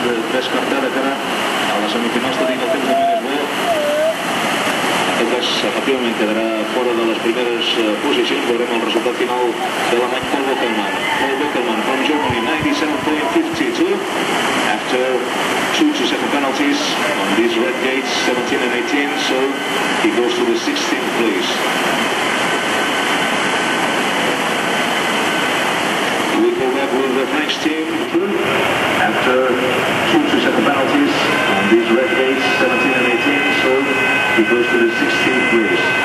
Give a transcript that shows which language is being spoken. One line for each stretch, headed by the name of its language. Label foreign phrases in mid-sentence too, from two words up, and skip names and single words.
Catalan: descartar de cara a les semifinals, tenint el temps de més bo. En tot cas, efectivament, quedarà fora de les primeres posicions. Veurem el resultat final de l'alemany Paul Bockelmann.
English: Paul Bockelmann from Germany, 97.52. After 2 to 7 penalties on these red gates, 17 and 18, so he goes to the 16th place. We go back with the French team after 2 to 7 penalties on these red gates, 17 and 18, so he goes to the 16th place.